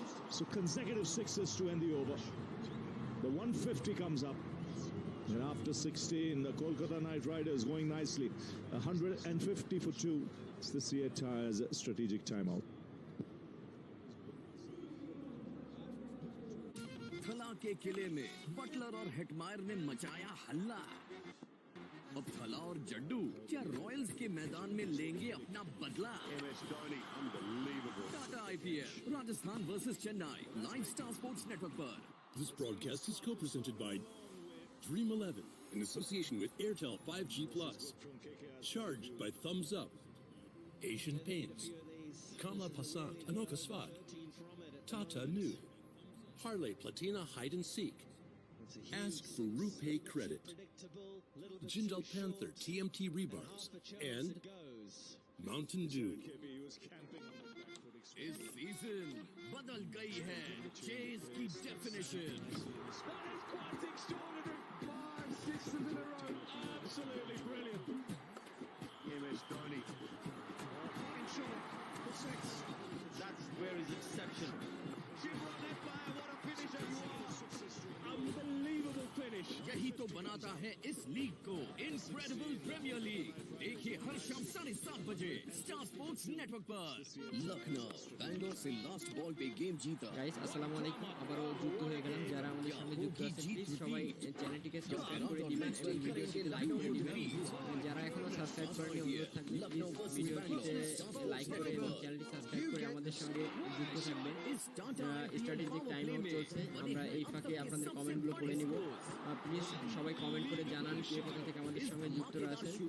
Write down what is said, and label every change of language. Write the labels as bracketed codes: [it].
[en] So consecutive 6s to end the over. The 150 comes up. And after 16, the Kolkata Knight Riders going nicely. 150 for 2. It's the CA Tyres strategic timeout. [hi] थला के किले में Buttler और Hetmyer ने मचाया हल्ला। अब थला और जड्डू क्या रॉयल्स के मैदान में लेंगे अपना बदला? Tata IPL Rajasthan versus Chennai live star sports network पर। [en] This broadcast is co-presented by Dream 11 in association with Airtel 5G Plus. Charged by Thumbs Up, Asian Paints, Kama Passat, Anoka Svat, Tata New, Harley Platina Hide and Seek, Ask for RuPay Credit, Jindal Panther TMT Rebars, and Mountain Dew. [hi] इस season बदल गई है chase की definition. [en] Absolutely brilliant. MS Dhoni. That's where his exception. What a finisher you are. Unbelievable finish. [hi] यही तो बनाता है इस लीग को इनक्रेडिबल प्रीमियर लीग। देखिए हर शाम 7:30 बजे स्टार स्पोर्ट्स नेटवर्क पर। लखनऊ बैंगलोर से लास्ट बॉल पे गेम जीता। [bn] গাইস আসসালামু আলাইকুম আবারো যুক্ত হয়ে গেলাম যারা আমাদের সঙ্গে যুক্ত আছেন প্লিজ সবাই চ্যানেলটিকে সাবস্ক্রাইব করে দিবেন এবং ভিডিওটিতে লাইক করে দিবেন যারা এখনো সাবস্ক্রাইব করেনি অনুরোধ থাকবে প্লিজ ভিডিওটিতে লাইক করে এবং চ্যানেলটি সাবস্ক্রাইব করে আমাদের সঙ্গে যুক্ত থাকবেন স্ট্র্যাটেজিক টাইম আউট চলছে আমরা এই ফাঁকে আপনাদের কমেন্টগুলো পড়ে নিব প্লিজ সবাই কমেন্ট করে জানান কে কোথা থেকে আমাদের সঙ্গে যুক্ত আছেন